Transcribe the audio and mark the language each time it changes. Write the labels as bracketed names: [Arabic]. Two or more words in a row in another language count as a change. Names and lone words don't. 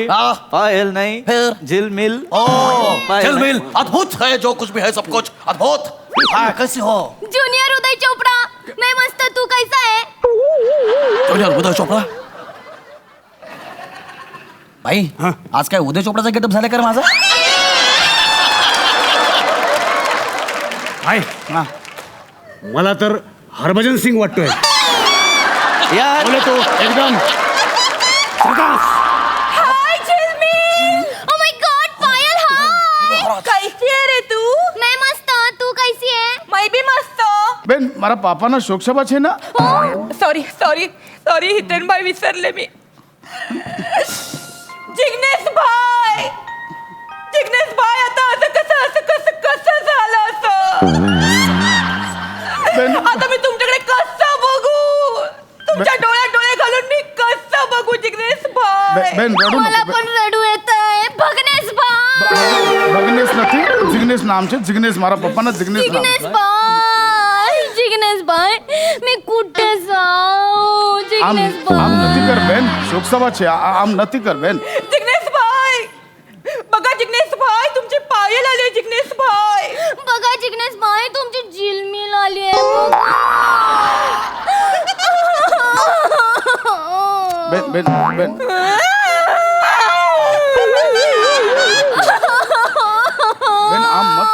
[Hindi] हाँ. पायल नहीं, फिर? झिलमिल. पायल झिलमिल अद्भुत है, जो कुछ भी है सब कुछ अद्भुत. हाँ कैसी हो? जूनियर उदय चोपड़ा, मैं मस्त, तू कैसा है? जूनियर उदय चोपड़ा. [Marathi] भाई आज काय उदय चोपडाचा गेटअप झाला कर माझा? आहे मला तर हरभजन सिंग वाटतोय. [Hindi] यार बोले तो एकदम झकास. हाय झिलमिल. [English] Oh my God, [Hindi] पायल हाय. [Marathi] कैसी आहे रे तू? [Hindi] मैं मस्त, तू कैसी है? मैं भी मस्त. [Gujarati] બેન મારા પાપાના શોકસભા છે ને? [English] sorry sorry sorry [Marathi] हितेन भाई, विसरले मी. जिग्नेश भाई, जिग्नेश भाई, आता असं कसं झालं असं? आता मी तुमच्याकडे कसं बघू? तुमच्या डोळ्यात डोळे घालून मी कसं बघू जिग्नेश भाई? [Gujarati] બેન રડો [Marathi] मला नको. पण रडू येतंय. भगनेश भाई, [Gujarati] ભગનેશ નથી, જિગ્નેશ નામ છે. જિગ્નેશ મારા પપ્પાના જિગ્નેશ નામ. [Marathi] जिग्नेश भाई, जिग्नेश भाई, मी कुठे जाऊ? [Gujarati] આમ जिग्नेश આમ भाई. નથી કર બેન, શોકસભા છે. આમ નથી કર બેન. [Marathi] जिग्नेश भाई, बघा जिग्नेश भाई, तुमची पायल आली जिग्नेश भाई. बघा जिग्नेश भाई, तुमची झिलमिल आली आहे. [Gujarati] બેન બેન બેન બેન આમ મત.